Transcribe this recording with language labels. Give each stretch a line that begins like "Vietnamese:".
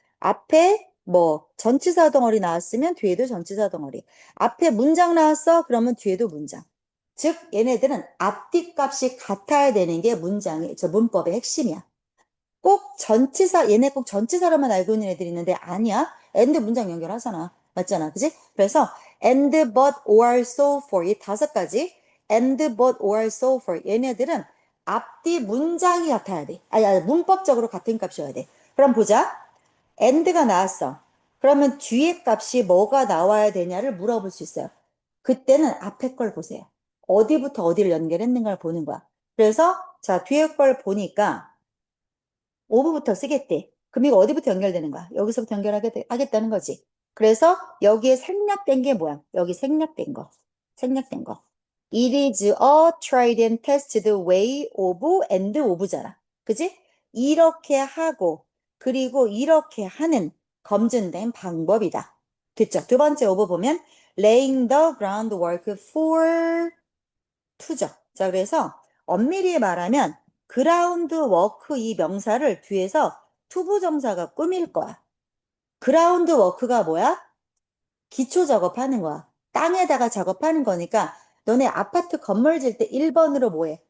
Korean: 앞에 뭐 전치사 덩어리 나왔으면 뒤에도 전치사 덩어리. 앞에 문장 나왔어? 그러면 뒤에도 문장. 즉 얘네들은 앞뒤 값이 같아야 되는 게 문장의 저 문법의 핵심이야. 꼭 전치사 얘네 꼭 전치사로만 알고 있는 애들이 있는데 아니야. and 문장 연결하잖아. 맞잖아. 그지? 그래서
English: and, but, or, so, for
Korean: 이 다섯 가지 and, but, or, so, for 얘네들은 앞뒤 문장이 같아야 돼. 아니, 문법적으로 같은 값이어야 돼. 그럼 보자. and가 나왔어. 그러면 뒤에 값이 뭐가 나와야 되냐를 물어볼 수 있어요. 그때는 앞에 걸 보세요. 어디부터 어디를 연결했는가를 보는 거야. 그래서 자 뒤에 걸 보니까 오브부터 쓰겠대. 그럼 이거 어디부터 연결되는 거야? 여기서부터 연결하겠다는 거지. 그래서 여기에 생략된 게 뭐야? 여기 생략된 거. 생략된 거.
English: It is a tried and tested way of and of잖아.
Korean: 그지? 이렇게 하고 그리고 이렇게 하는 검증된 방법이다. 됐죠? 두 번째
English: of 보면 laying the groundwork for to죠.
Korean: 자, 그래서 엄밀히 말하면 그라운드 워크 이 명사를 뒤에서 투부정사가 꾸밀 거야. 그라운드 워크가 뭐야? 기초 작업하는 거야. 땅에다가 작업하는 거니까 너네 아파트 건물 질 때 1번으로 뭐해?